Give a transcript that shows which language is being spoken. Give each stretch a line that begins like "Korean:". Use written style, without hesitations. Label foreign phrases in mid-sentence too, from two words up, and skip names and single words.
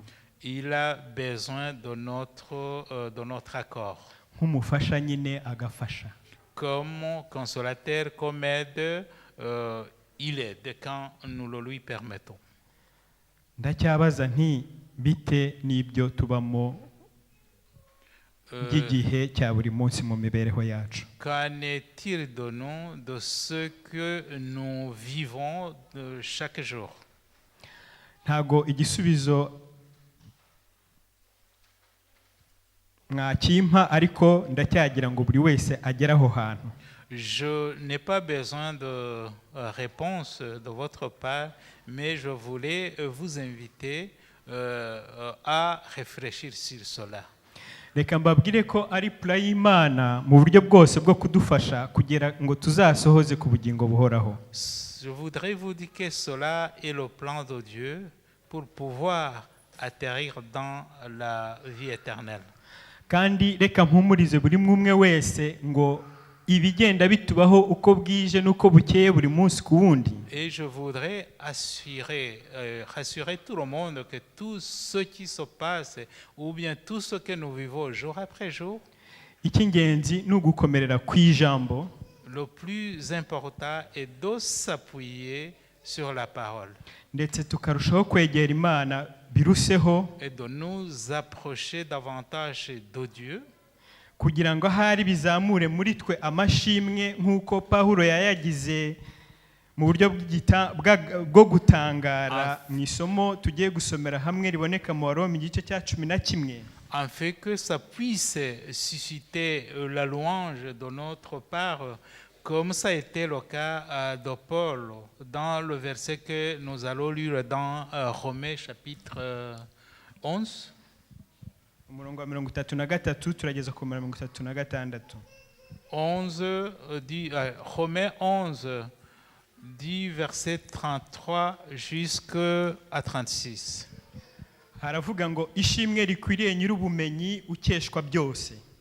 French: Il a besoin de notre accord.
Kinyarwanda: Nk'umufasha nyine agafasha.
French: Comme consolateur, comme aide, il aide quand nous le lui permettons.
Kinyarwanda: Ndacyabaza nti bite n'ibyo tubamo by'igihe cya buri munsi mu mibereho yacu?
French: Qu'en est-il de nous, de ce que nous vivons chaque jour?
Kinyarwanda: Ntago igisubizo mwakimpa, ariko ndacyagira ngo buri wese agere aho hantu.
French: Je n'ai pas besoin de réponse de votre part, mais je voulais vous inviter à réfléchir sur cela.
Kinyarwanda: reka mbabwire ko ari pula y'Imana mu buryo bwose bwo kudufasha kugira ngo tuzasohoze ku bugingo buhoraho.
French: Je voudrais vous dire que cela est le plan de Dieu pour pouvoir atterrir dans la vie éternelle.
Kinyarwanda: Kandi reka mpumurize buri umwe wese ngo ibigenda bitubaho uko bwije n'uko bukeye buri munsi ku wundi.
French: Et je voudrais rassurer tout le monde que tout ce qui se passe, ou bien tout ce que nous vivons jour après jour,
Kinyarwanda: Icy'ingenzi ni ugukomerera ku ijambo,
French: le plus important est de s'appuyer sur la parole
Kinyarwanda: ndetse tukarushaho kwegera Imana biruseho,
French: et de nous approcher davantage de Dieu,
Kinyarwanda: kugira ngo ahari bizamure muri twe amashimwe nk'uko Pawulo yayagize mu buryo bwo gutangara mu isomo tugiye gusomera hamwe riboneka mu Waroma igice cya 11,
French: afin que ça puisse susciter la louange de notre part, comme ça a été le cas de Paul dans le verset que nous allons lire dans Romains chapitre 11.
Kinyarwanda: umurongo wa 33 turageza ku 36.
French: 11 Romains 11 du verset 33 jusqu'à 36.
Kinyarwanda: haravuga ngo ishimwe rikwiriye nyir'ubumenyi ukeshwa byose.